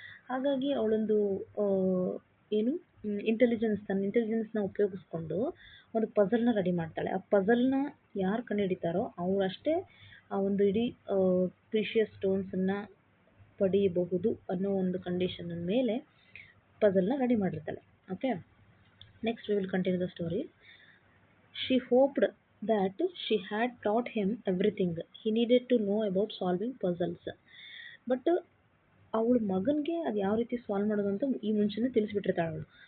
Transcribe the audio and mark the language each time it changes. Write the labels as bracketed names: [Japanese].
[Kannada] ಹಾಗಾಗಿ ಅವಳೊಂದು ಏನು ತನ್ನ ಇಂಟೆಲಿಜೆನ್ಸ್ನ ಉಪಯೋಗಿಸ್ಕೊಂಡು ಒಂದು ಪಝಲ್ನ ರೆಡಿ ಮಾಡ್ತಾಳೆ. ಆ ಪಝಲ್ನ ಯಾರು ಕಂಡುಹಿಡಿತಾರೋ ಅವರಷ್ಟೇ ಆ ಒಂದು ಇಡೀ ಪ್ರೀಶಿಯಸ್ ಸ್ಟೋನ್ಸನ್ನು ಪಡೆಯಬಹುದು ಅನ್ನೋ ಒಂದು ಕಂಡೀಷನ್ ಮೇಲೆ ಪಝಲ್ನ ready ಮಾಡಿರ್ತಾಳೆ. [English] Okay, next we will continue the story. She hoped that she had taught him everything he needed to know about solving puzzles. [Kannada] But ಅವಳ ಮಗನಿಗೆ ಅದು ಯಾವ ರೀತಿ ಸಾಲ್ವ್ ಮಾಡೋದು ಅಂತ ಈ ಮುಂಚೆನೇ ತಿಳಿಸ್ಬಿಟ್ಟಿರ್ತಾಳೆ ಅವಳು.